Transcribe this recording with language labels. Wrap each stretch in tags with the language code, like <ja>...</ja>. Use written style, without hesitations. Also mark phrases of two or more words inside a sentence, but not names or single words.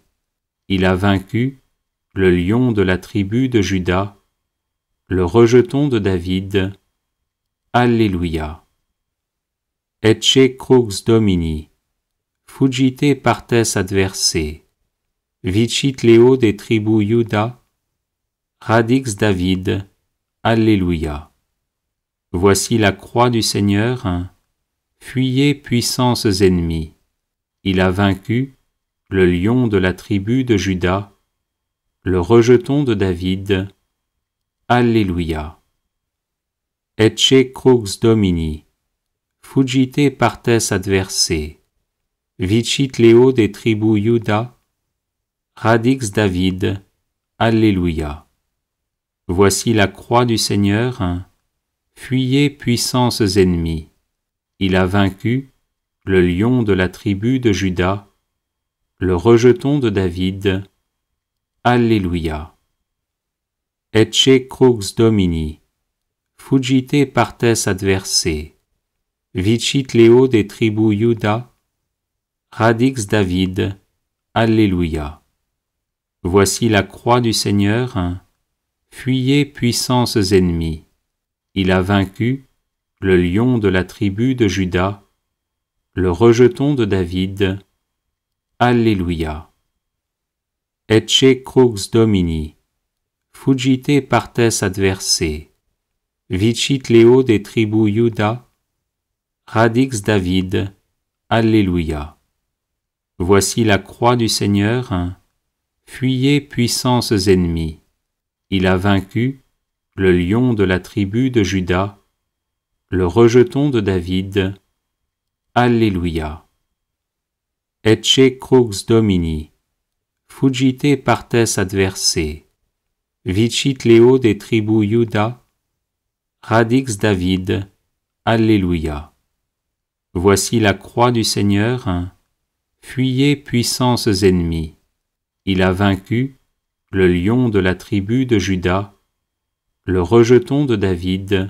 <fr>Il a vaincu le lion de la tribu de Juda, le rejeton de David. Alléluia.</fr> <la>Ecce crux Domini. Fuggite partes adversae. Vicit Leo des tribus Juda. Radix David. Alléluia.</la> <fr>Voici la croix du Seigneur. Fuyez, puissances ennemies. Il a vaincu le lion de la tribu de Juda, le rejeton de David. Alléluia.</fr> <la>Ecce crux Domini. Fuggite partes adversae. Vicit Leo des tribus Juda. Radix David.</la> <fr>Alléluia. Voici la croix du Seigneur. Fuyez, puissances ennemies. Il a vaincu le lion de la tribu de Juda, le rejeton de David. Alléluia.</fr> <la>Ecce crux Domini. Fuggite partes adversae. Vicit Leo des tribus Juda. Radix David. Alléluia.</la> <fr>Voici la croix du Seigneur. Fuyez, puissances ennemies. Il a vaincu le lion de la tribu de Juda, le rejeton de David. Alléluia.</fr> <la>Ecce crux Domini. Fuggite partes adversae. Vicit Leo des tribus Juda. Radix David.</la> <fr>Alléluia. Voici la croix du Seigneur. Fuyez, puissances ennemies. Il a vaincu le lion de la tribu de Juda, le rejeton de David. Alléluia.</fr> <la>Ecce crux Domini. Fuggite partes adversae. Vicit Leo des tribus Juda. Radix David. Alléluia.</la> <fr>Voici la croix du Seigneur. Fuyez, puissances ennemies. Il a vaincu le lion de la tribu de Juda, le rejeton de David.</fr>